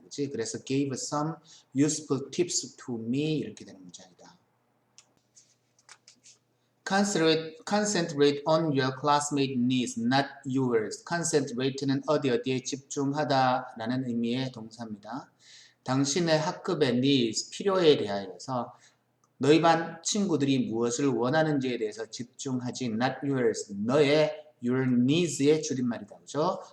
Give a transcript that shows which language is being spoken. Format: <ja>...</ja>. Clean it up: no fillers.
<ko>그치? 그래서</ko> <en>gave some useful tips to me</en> <ko>이렇게 되는 문장이다.</ko> <en>Concentrate on your classmate needs, not yours.</en> <ko>Concentrate는 어디에 집중하다 라는 의미의 동사입니다. 당신의 학급의 needs, 필요에 대하여서 너희 반 친구들이 무엇을 원하는지에 대해서 집중하지</ko> <en>not yours,</en> <ko>너의 your needs의 줄임말이다. 그죠?</ko>